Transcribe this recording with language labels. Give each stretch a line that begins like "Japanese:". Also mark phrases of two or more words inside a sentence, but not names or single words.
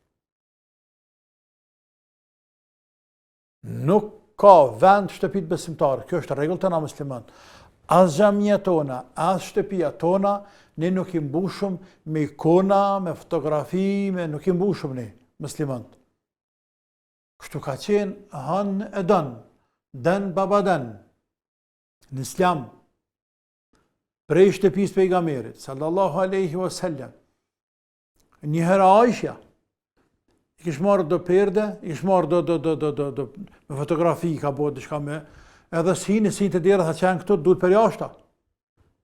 Albanian: Nuk ka vend shtëpit besimtarë, kjo është rregull tona musliman. As xhamia tona, as shtëpia tona, ne nuk i mbushëm me ikona, me fotografi, nuk i mbushëm ne, muslimant. Kështu ka qenë han e dan baba dan, në islam, prej shtëpisë pejgamberit,
Arabic: صلى الله عليه وسلم.
Albanian: Njëherë Aisha, i kish marrë do perde, i kish marrë do me fotografi, ka bo diçka me, edhe si të dera tha qenë këtu, duhet për jashta.